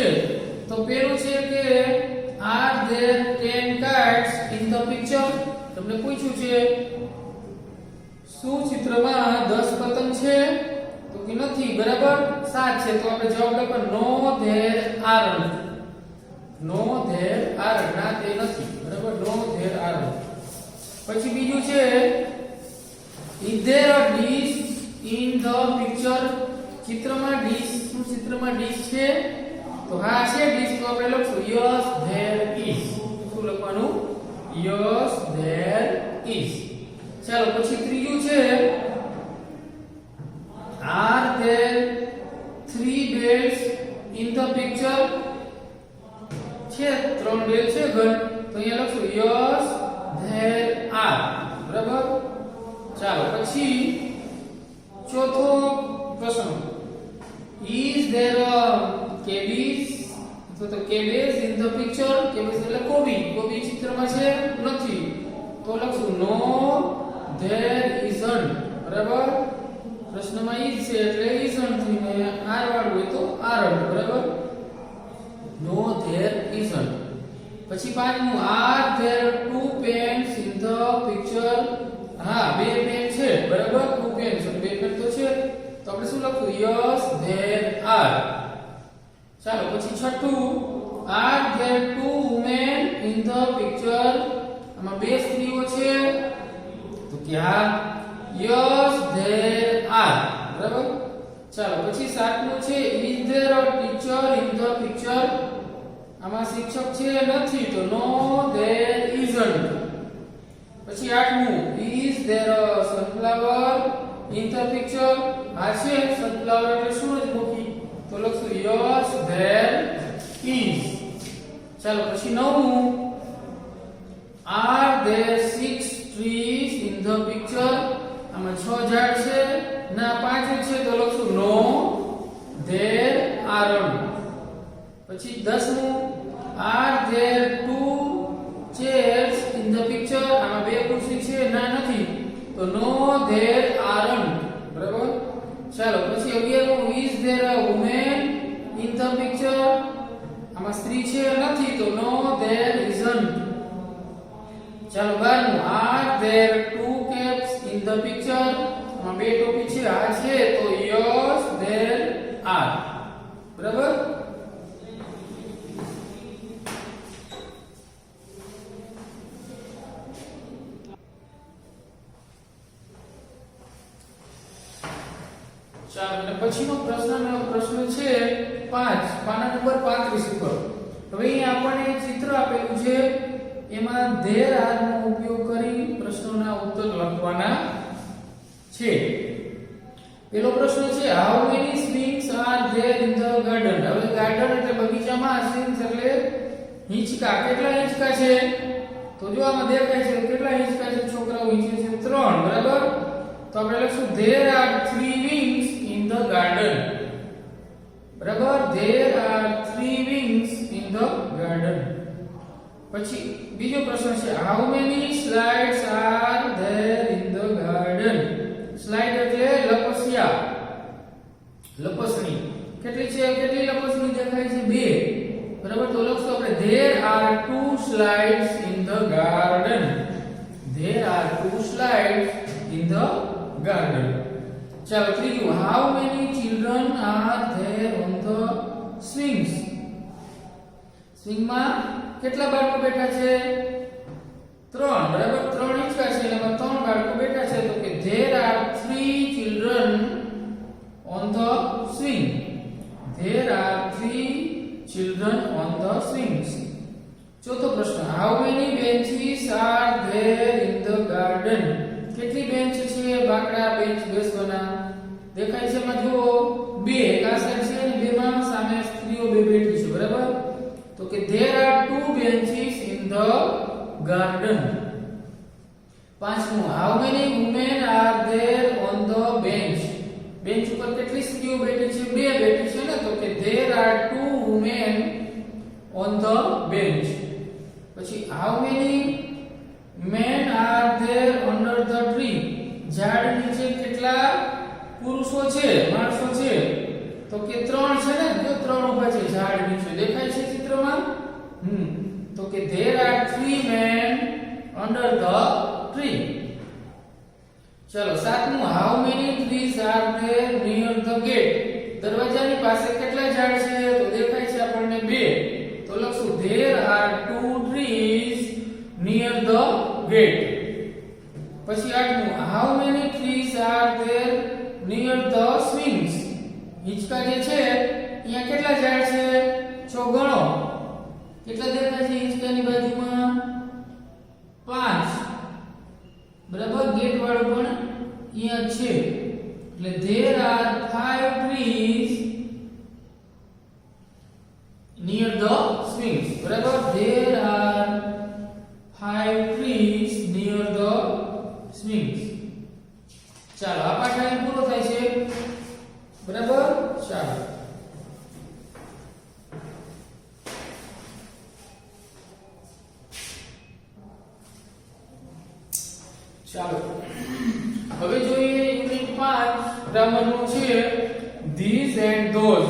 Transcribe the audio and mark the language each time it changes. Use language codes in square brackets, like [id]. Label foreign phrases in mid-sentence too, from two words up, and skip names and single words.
[gu] તો પેલું છે કે [en] are there 10 kites in the picture? [gu] તમને પૂછ્યું છે શું ચિત્રમાં 10 પતંગ છે? તો કે નથી. બરાબર 7 છે. તો આપણે જવાબ લખવાનો [en] no there aren't. no there aren't. [gu] ના તે નથી. [en] બરાબર no there aren't. [gu] પછી બીજું છે [en] is there a dish in the picture? [gu] ચિત્રમાં ડીશ શું ચિત્રમાં ડીશ છે? તો હા છે ડીશ. તો આપણે લખશું [en] yes there is. [gu] શું લખવાનું? [en] yes there is. [gu] ચાલો પછી ત્રીજું છે [en] are there 3 beds in the picture? [gu] છે 3 બેડ છે ઘર. તો અહીંયા લખશું [en] yes there are. [gu] બરાબર. ચાલો પછી ચોથો પ્રશ્ન [en] is there a cabbage? તો cabbage in the picture? [gu] cabbage એટલે કોબી ચિત્રમાં છે નથી. તો લખશું [en] no there isn't. [gu] બરાબર. પ્રશ્નમાં is છે એટલે isn't થઈને r વાળું હોય તો aren't. [en] બરાબર no there isn't. [gu] પછી પાંચમું [en] are there 2 pens in the picture? [gu] હા બે પેન છે. બરાબર 2 પેન્સ બે પેન તો છે. તો આપણે શું લખવું? [en] yes there are. [gu] ચાલો પછી છઠ્ઠું [en] are there 2 women in the picture? [gu] આમાં બે સ્ત્રીઓ છે. તો કે હા [en] yes there are. [gu] બરાબર. ચાલો પછી સાતમું છે [en] is there a teacher in the picture? [gu] આમાં શિક્ષક છે નથી. તો [en] no there isn't. [gu] પછી આઠમું [en] is there a sunflower in the picture? [gu] આ છે sunflower એટલે સૂરજમુખી. તો લખશું [en] yes there is. [gu] ચાલો પછી નવમું [en] are there 6 trees in the picture? [gu] આમાં 6 ઝાડ છે ના 5 છે. તો લખશું [en] no there aren't. [gu] પછી 10મું [en] are there 2 chairs in the picture? [gu] આમાં બે ખુરશી છે ના નથી. તો [en] no there aren't. [gu] બરાબર. ચાલો પછી 11મું [en] is there a woman in the picture? [gu] આમાં સ્ત્રી છે નથી. તો [en] no there isn't. [gu] ચાલો 12મું [en] are there 2 caps in the picture? [gu] આમાં બે ટોપી છે આ છે. તો [en] yes there are. [gu] બરાબર. ચાલો અને પછીનો પ્રશ્ન છે 5 પાના નંબર 35 ઉપર. હવે અહીં આપણને ચિત્ર આપેલું છે. એમાં [en] there are [gu] નો ઉપયોગ કરી પ્રશ્નોના ઉત્તર લખવાના છે. પેલો પ્રશ્ન છે [en] how many swings are there in the garden? [gu] હવે ગાર્ડન એટલે બગીચામાં, swings એટલે હિંચકા. કેટલા હિંચકા છે? તો જો આમાં દેખાય છે કેટલા હિંચકા છે. છોકરાઓ હિંચકે છે 3. બરાબર. તો આપણે લખશું [en] there are 3 wings in the garden. [gu] બરાબર. [en] there are 3 wings in the garden. [gu] પછી બીજો પ્રશ્ન છે [en] how many slides are there in the garden? [gu] સ્લાઇડ એટલે લપસિયા, લપસણી. કેટલી છે? કેટલી લપસણી દેખાય છે? 2. બરાબર. તો લખશું આપણે [en] there are 2 slides in the garden. there are 2 slides in the garden. [gu] ચાલો ત્રીજું [en] how many children are there on the swings? [gu] સ્વિંગમાં કેટલા બાળકો બેઠા છે? 3. બરાબર. 3 હિંચકા છે એમાં 3 બાળકો બેઠા છે. તો કે [en] there are 3 children on the swing. there are 3 children on the swings. [gu] ચોથો પ્રશ્ન [en] how many benches are there in the garden? [gu] કેટલી બેન્ચ છે? બાકડા બેન્ચ બેસવાના દેખાય છે એમાં જુઓ 2. [en] benches in the garden? પાંચમું, how many women are there on the bench? [gu] બેન્ચ ઉપર કેટલી સ્ત્રીઓ બેઠી છે? બે બેઠી છે ને, તો કે [en] there are two women on the bench. પછી how many men are there under the tree? [gu] ઝાડ નીચે કેટલા પુરુષો છે, માણસો છે? તો કે ત્રણ છે ને, જો ત્રણ ઊભા છે ઝાડ નીચે, દેખાય છે ચિત્રમાં? તો કે [en] there are three men under the tree. [gu] ચલો સાતમું, [en] how many trees are there near the gate? [gu] દરવાજાની પાસે કેટલા ઝાડ છે? તો દેખાય છે આપણને બે, તો લખશું [en] there are two trees near the gate. [gu] પછી આઠમું, [en] how many trees are there near the swings? [gu] હિંચકા જે છે અહીંયા કેટલા ઝાડ છે? છો ગણો, કેટલા દેખાય છે હિંચકાની બાજુમાં? 5. બરાબર, ગેટ વાળું પણ અહીંયા છે, એટલે [en] there are 5 trees near the swings. બરાબર, there are 5 trees near the swings. [gu] ચાલો આ પાઠ અહીં પૂરો થાય છે. બરાબર, ચાલો ચાલો હવે જોઈએ યુનિટ 5 ગ્રામરનું છે [en] these and those.